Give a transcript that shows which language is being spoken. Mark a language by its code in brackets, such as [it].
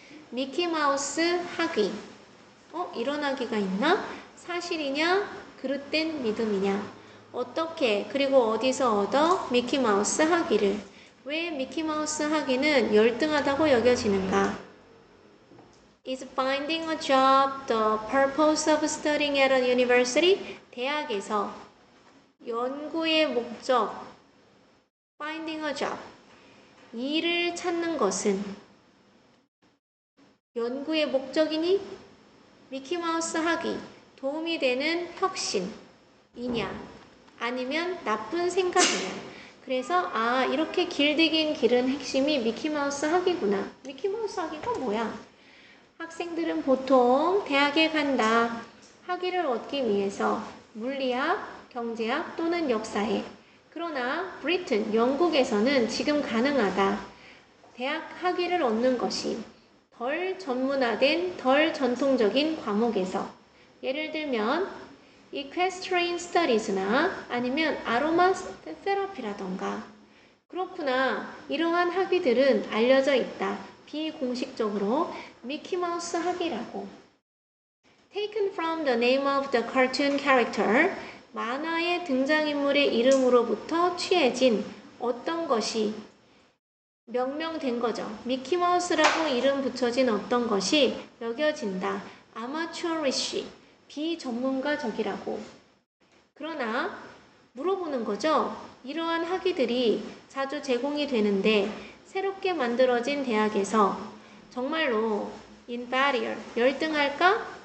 [ko] 미키마우스 학위. 이런 학위가 있나? 사실이냐? 그릇된 믿음이냐? 어떻게 그리고 어디서 얻어? 미키마우스 학위를. 왜 미키마우스 학위는 열등하다고 여겨지는가? [en] Is finding a job the purpose of studying at a university? [ko] 대학에서 연구의 목적, [en] finding a job, [ko] 일을 찾는 것은 연구의 목적이니? 미키마우스 학위, 도움이 되는 혁신이냐? 아니면 나쁜 생각이냐? 그래서 이렇게 길들긴 길은 핵심이 미키마우스 학위구나. 미키마우스 학위가 뭐야? 학생들은 보통 대학에 간다. 학위를 얻기 위해서 물리학, 경제학 또는 역사에. 그러나 브리튼, 영국에서는 지금 가능하다. 대학 학위를 얻는 것이 덜 전문화된, 덜 전통적인 과목에서. 예를 들면 [en] equestrian studies [ko] 나 아니면 아로마 테라피라던가 그렇구나. 이러한 학위들은 알려져 있다. 비공식적으로 미키마우스 학위라고. [en] Taken from the name of the cartoon character. [ko] 만화의 등장인물의 이름으로부터 취해진 어떤 것이 명명된 거죠. 미키마우스라고 이름 붙여진 어떤 것이 여겨진다. 아마추어리쉬. 비전문가적이라고. 그러나 물어보는 거죠. 이러한 학위들이 자주 제공이 되는데 새롭게 만들어진 대학에서 정말로 inferior, 열등할까?